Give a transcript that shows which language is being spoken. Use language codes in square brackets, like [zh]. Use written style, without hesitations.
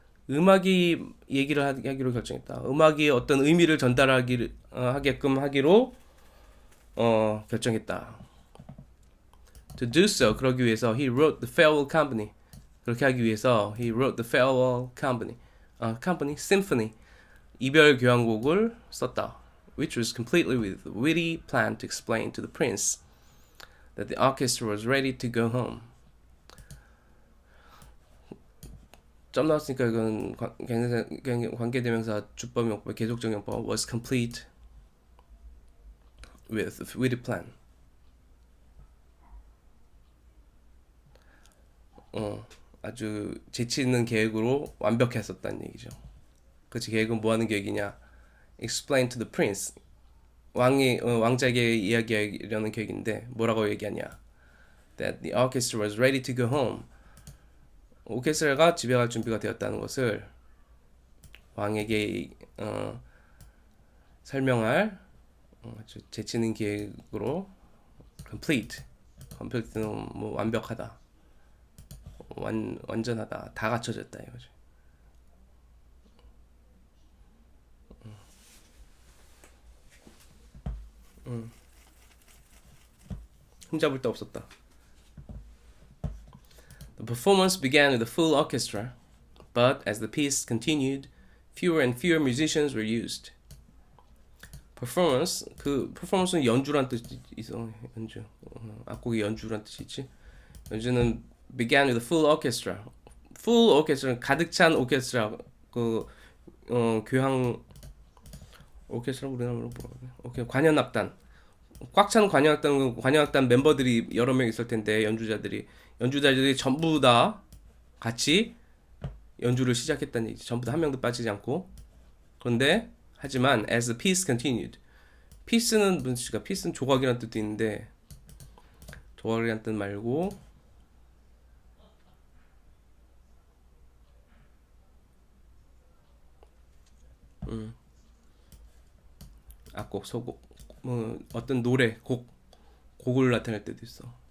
[ko] 음악이 얘기를 하기로 결정했다. 음악이 어떤 의미를 하게끔 하기로 결정했다. [en] To do so, [ko] 그러기 위해서 [en] he wrote the farewell company. [ko] 그렇게 하기 위해서 [en] he wrote the farewell company. [ko] symphony. 이별 교향곡을 썼다. [en] Which was completely with a witty plan to explain to the prince that the orchestra was ready to go home. [ko] 점 나왔으니까 이건 관계대명사 주법용법 계속적용법 [en] was complete with a witty plan. [ko] 아주 재치 있는 계획으로 완벽했었다는 얘기죠. 그 계획은 뭐 하는 계획이냐? [en] Explain to the prince. [ko] 왕자에게 이야기하려는 계획인데 뭐라고 얘기하냐? [en] That the orchestra was ready to go home. [ko] 오케스트라가 집에 갈 준비가 되었다는 것을 왕에게 설명할 아주 재치 있는 계획으로 complete는 뭐 완벽하다, 완전하다, 다 갖춰졌다 이거죠. 흠잡을 데 없었다. [en] The performance began with a full orchestra, but as the piece continued, fewer and fewer musicians were used. [ko] performance는 연주란 뜻이 있어. 연주. 악곡의 연주란 뜻이 있지. [en] 연주는 began with a full orchestra. [ko] full orchestra는 가득 찬 오케스트라. 교향 오케스트라 우리나라로 뭐라고? 관현악단. 꽉 찬 관현악단 멤버들이 여러 명 있을 텐데 연주자들이 전부 다 같이 연주를 시작했다는 얘기지. 전부 다 한 명도 빠지지 않고. 그런데 하지만 [en] as the piece continued. [ko] piece는 무슨 뜻일까? piece는 조각이라는 뜻도 있는데 조각이라는 뜻 말고 악곡, 소곡, 어떤 노래, 곡을 나타낼 때도 있어.